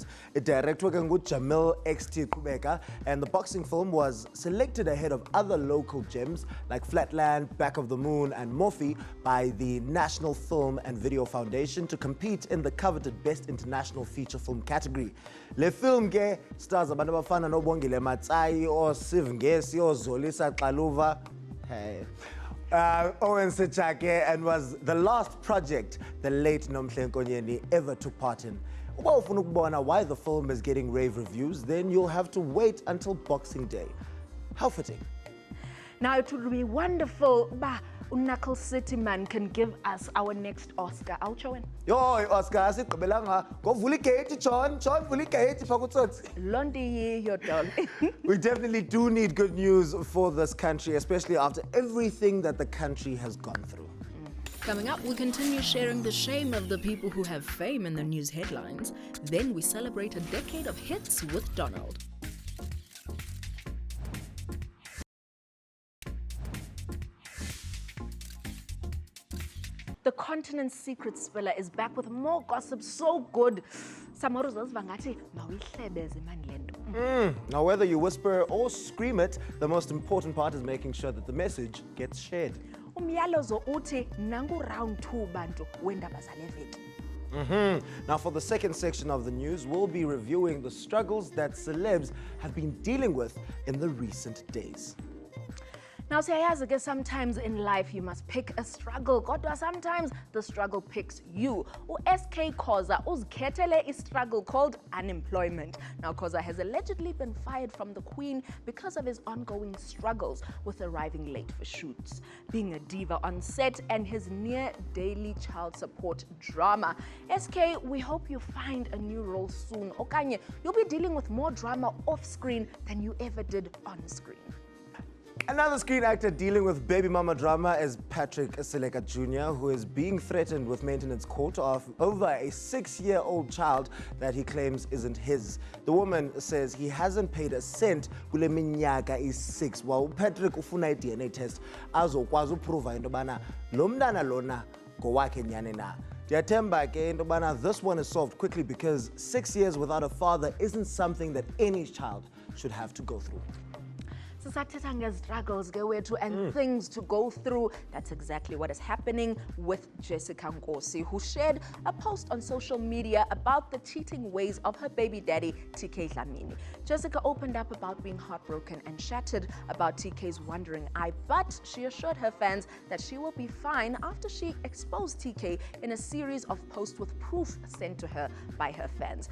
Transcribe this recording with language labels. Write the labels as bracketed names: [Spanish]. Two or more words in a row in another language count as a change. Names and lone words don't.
[English] It directed Jamil XT Kubeka, and the boxing film was selected ahead of other local gems like Flatland, Back of the Moon, and Morphe by the National Film and Video Foundation to compete in the coveted Best International Feature Film category. [Xhosa] Le film ke stars abantu abafana noBongile Matsayi, Siv Ngesi, Zolisa Xaluva, Owen Sechake, [English] and was the last project the late Nomhle Nkonyeni ever took part in. [Xhosa] Uba ufuna ukubona [English] why the film is getting rave reviews, then you'll have to wait until Boxing Day. How fitting. Now it would be wonderful, but Knuckle City man can give us our next Oscar. [Xhosa] Awutsho wena? Yo, Oscar, asigqibelanga. Go vula igate, John, vula igate phakutsotsi. [English] Londi your doll. We definitely do need good news for this country, especially after everything that the country has gone through. Coming up, we continue sharing the shame of the people who have fame in the news headlines. Then we celebrate a decade of hits with Donald. The continent's secret spiller is back with more gossip so good. Now, whether you whisper or scream it, the most important part is making sure that the message gets shared. [Xhosa] Umyalezo uthi nangu round 2 bantu wendaba zale veki. [English] Now, for the second section of the news, we'll be reviewing the struggles that celebs have been dealing with in the recent days. Now, siyayazi-ke sometimes in life you must pick a struggle, kodwa sometimes the struggle picks you. U-SK Goboza uzikhethele a struggle called unemployment. Now, Goboza has allegedly been fired from the Queen because of his ongoing struggles with arriving late for shoots, being a diva on set, and his near-daily child support drama. SK, we hope you find a new role soon. Okanye, you'll be dealing with more drama off-screen than you ever did on-screen. Another screen actor dealing with baby mama drama is Patrick Seleka Jr., who is being threatened with maintenance court over a 6-year-old child that he claims isn't his. The woman says he hasn't paid a cent [Xhosa] kule minyaka [English] is 6. [Xhosa] While Patrick ufuna [English] DNA test [Xhosa] azokwazi uprova into bana lo mntana lona ngowakhe nyani na. Ndiyathemba ke into bana [English] this one is solved quickly because 6 years without a father isn't something that any child should have to go through. [Xhosa] Sisathetha ngestruggles ke wethu [English] and things to go through. That's exactly what is happening with Jessica Nkosi, who shared a post on social media about the cheating ways of her baby daddy, TK Dlamini. Jessica opened up about being heartbroken and shattered about TK's wandering eye, but she assured her fans that she will be fine after she exposed TK in a series of posts with proof sent to her by her fans.